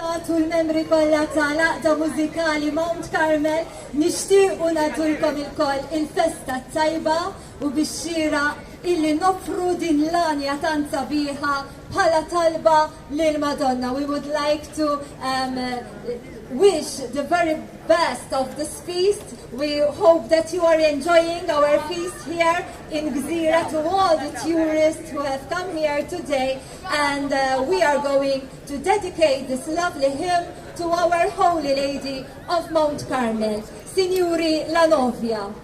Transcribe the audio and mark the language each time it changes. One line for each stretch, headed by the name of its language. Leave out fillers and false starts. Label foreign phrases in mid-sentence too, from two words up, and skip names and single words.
Maltese: u l-membri kollha tal-Aqda Mużikali Mount Carmel nixtiequ nagħtulkom il-koll il-festa tajba u bix-xira illi nofru din l-anja tant sabiħa bħala talba lil Madonna.
English: We would like to wish the very best of this feast. We hope that you are enjoying our feast here in Gżira, to all the tourists who have come here today, and we are going to dedicate this lovely hymn to our Holy Lady of Mount Carmel, Signori la Novia.